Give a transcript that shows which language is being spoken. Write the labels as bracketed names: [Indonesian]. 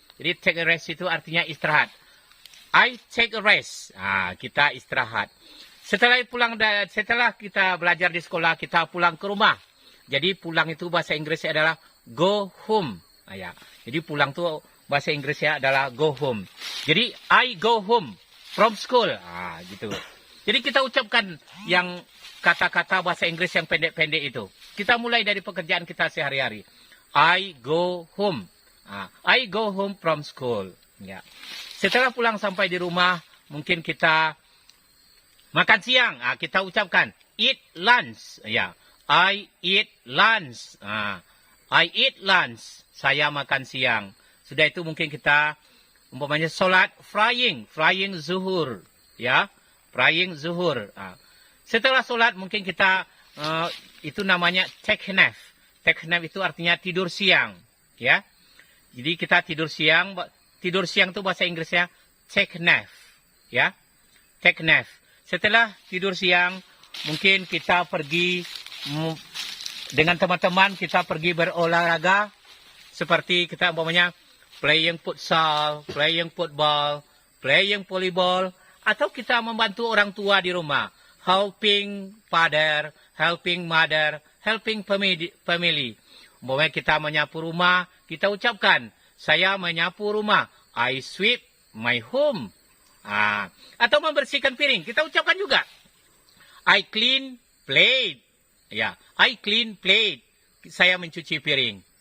[Indonesian] Jadi take a rest itu artinya istirahat. [English] I take a rest. [Indonesian] Kita istirahat. Setelah kita belajar di sekolah, kita pulang ke rumah. Jadi pulang itu bahasa Inggrisnya adalah go home. Jadi pulang itu bahasa Inggrisnya adalah go home. [English] Jadi I go home from school. [Indonesian] Gitu. Jadi kita ucapkan yang kata-kata bahasa Inggris yang pendek-pendek itu. Kita mulai dari pekerjaan kita sehari-hari. [English] I go home. I go home from school. [Indonesian] Setelah pulang sampai di rumah, mungkin kita makan siang. Kita ucapkan [English] eat lunch. I eat lunch. I eat lunch. [Indonesian] Saya makan siang. Sudah itu mungkin kita umpamanya solat frying zuhur. Frying zuhur. Setelah solat mungkin kita itu namanya take nap. Take nap itu artinya tidur siang. Jadi kita tidur siang. Tidur siang itu bahasa Inggrisnya take nap. Take nap. Setelah tidur siang, mungkin kita pergi dengan teman-teman, kita pergi berolahraga. Seperti kita umpamanya playing futsal, playing football, playing volleyball. Atau kita membantu orang tua di rumah. [English] Helping father, helping mother, helping family. [Indonesian] Umpamanya kita menyapu rumah, kita ucapkan, saya menyapu rumah. [English] I sweep my home. [Indonesian] Atau membersihkan piring. Kita ucapkan juga. [English] I clean plate. I clean plate. [Indonesian] Saya mencuci piring.